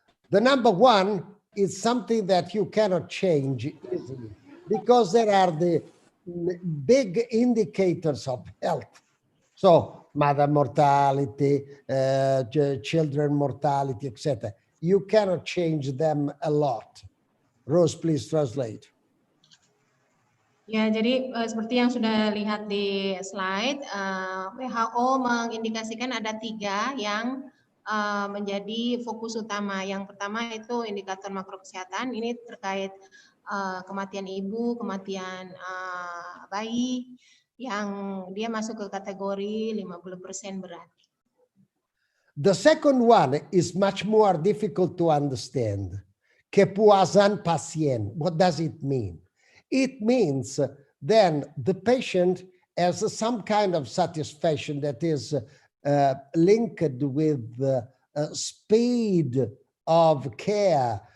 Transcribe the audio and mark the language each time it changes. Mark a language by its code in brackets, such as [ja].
[en] The number 1 is something that you cannot change easily because there are the big indicators of health. So mother mortality, children mortality, etc. You cannot change them a lot. Rose, please translate. [id] Ya, jadi seperti yang sudah lihat di slide, WHO mengindikasikan ada 3 yang menjadi fokus utama. Yang pertama itu indikator makro kesehatan, ini terkait kematian ibu, kematian bayi, yang dia masuk ke kategori 50% berat. [en] The second one is much more difficult to understand. [id] Kepuasan pasien. [en] What does it mean? It means then the patient has some kind of satisfaction that is linked with speed of care.